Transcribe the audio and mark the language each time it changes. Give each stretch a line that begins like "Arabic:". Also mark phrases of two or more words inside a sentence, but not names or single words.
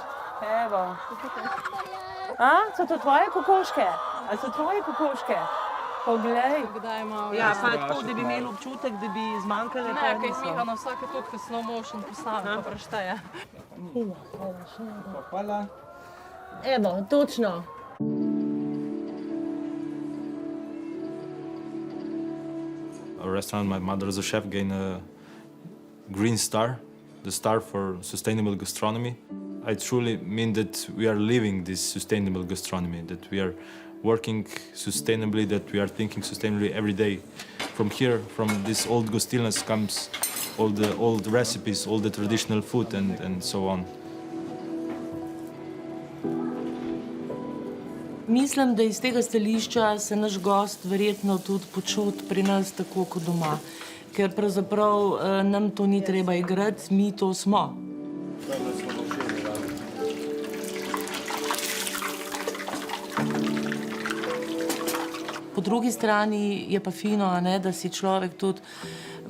Slovenian: Evo. So to tvoje kokoške? Ali so tvoje kokoške? Poglej. Kdaj malo. Ja, pa tako, da bi imeli občutek, da bi zmanjkale Ne, kaj smiha na vsake točke
English: slow motion
Slovenian: postavi, pa prešteje. Hvala. Evo, točno.
English: Our restaurant, my mother as a chef, gained a green star, the star for sustainable gastronomy. I truly mean that we are living this sustainable gastronomy, that we are working sustainably, that we are thinking sustainably every day. From here, from this old gostilnas comes all the old recipes, all the traditional food and so on.
Slovenian: Mislim, da iz tega stališča se naš gost verjetno tudi počuti pri nas tako kot doma. Ker pravzaprav nam to ni treba igrati, mi to smo. Po drugi strani je pa fino, da si človek tudi v